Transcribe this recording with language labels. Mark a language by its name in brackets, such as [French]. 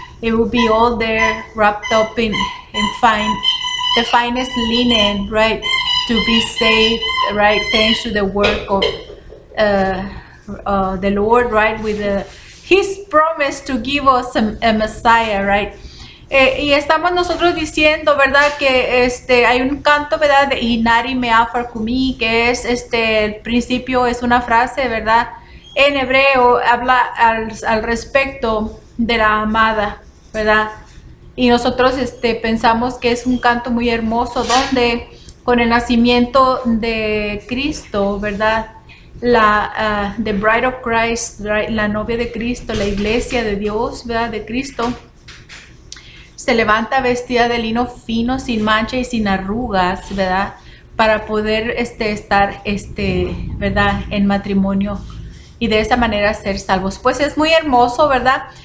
[English] It will be all there wrapped up in fine, the finest linen, right? To be saved, right? Thanks to the work of the Lord, right? With His promise to give us a Messiah, right? [Spanish] Y estamos nosotros diciendo, ¿verdad? Que hay un canto, ¿verdad? De Inari Meafar Kumi, que es el principio, es una frase, ¿verdad? En hebreo habla al respecto de la amada, ¿verdad? Y nosotros pensamos que es un canto muy hermoso donde con el nacimiento de Cristo, ¿verdad? [English] The Bride of Christ, right? [Spanish] La novia de Cristo, la iglesia de Dios, ¿verdad? De Cristo, se levanta vestida de lino fino, sin mancha y sin arrugas, ¿verdad? Para poder estar, ¿verdad? En matrimonio y de esa manera ser salvos. Pues es muy hermoso, ¿verdad?